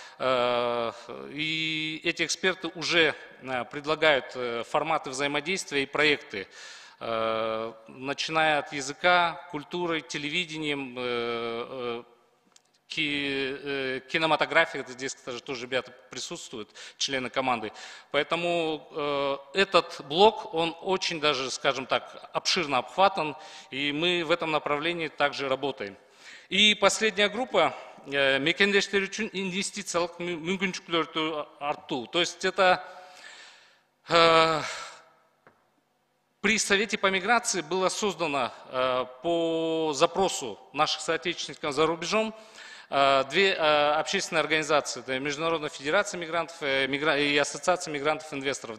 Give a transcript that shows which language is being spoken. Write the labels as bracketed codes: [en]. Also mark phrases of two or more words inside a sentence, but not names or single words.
[ru] И эти эксперты уже предлагают форматы взаимодействия и проекты, начиная от языка, культуры, телевидением, кинематографии, здесь тоже ребята присутствуют, члены команды. Поэтому этот блок, он очень даже, скажем так, обширно обхватан, и мы в этом направлении также работаем. И последняя группа – [ky] мекендештер үчүн инвестициялык мүмкүнчүлүктөрдү арттуу. [ru] То есть это при Совете по миграции было создано по запросу наших соотечественников за рубежом две общественные организации. Это Международная федерация мигрантов и Ассоциация мигрантов-инвесторов.